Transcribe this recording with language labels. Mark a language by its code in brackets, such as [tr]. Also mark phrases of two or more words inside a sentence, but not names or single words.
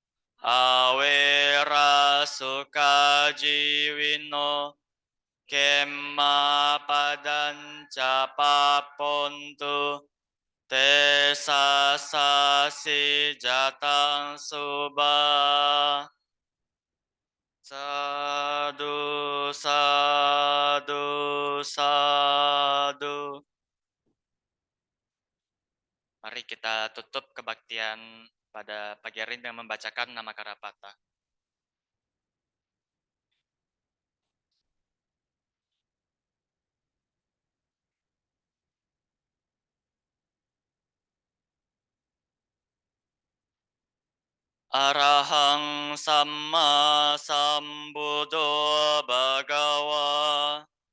[pi] awera sukajiwino Kemma padanca papontu te sasasi jatang suba sadu sadu sadu. [id] Mari kita tutup kebaktian pada pagi hari ini dengan membacakan nama Karapata. [pi] Arahang Samma Sambuddho Bhagawa